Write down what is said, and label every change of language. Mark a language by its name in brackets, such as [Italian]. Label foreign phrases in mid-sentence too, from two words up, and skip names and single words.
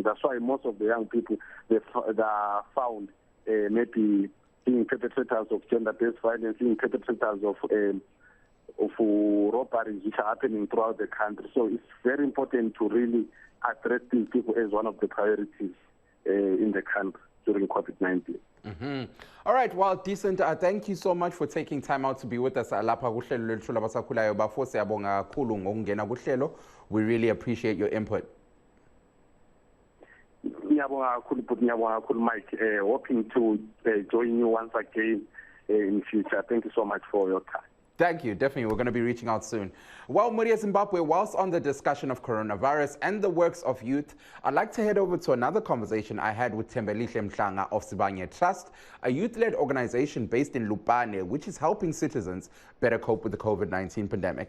[English] That's why most of the young people they are found maybe being perpetrators of gender-based violence, being perpetrators of robberies which are happening throughout the country. So it's very important to really address these people as one of the priorities in the country during COVID-19. All right, well, Decent, thank you so much for taking time out to be with us [North Ndebele] lapha kuhlelo lwethu labasakhulayo bafo. Siyabonga kakhulu ngokungena kuhlelo. [English] We really appreciate your input. [North Ndebele] Ngiyabonga kakhulu [English] Mike, hoping to join you once again in future. Thank you so much for your time. Thank you. Definitely, we're going to be reaching out soon. Well, Muria Zimbabwe, whilst on the discussion of coronavirus and the works of youth, I'd like to head over to another conversation I had with Thembelihle Mhlanga of Sibanye Trust, a youth-led organization based in Lupane, which is helping citizens better cope with the COVID-19 pandemic.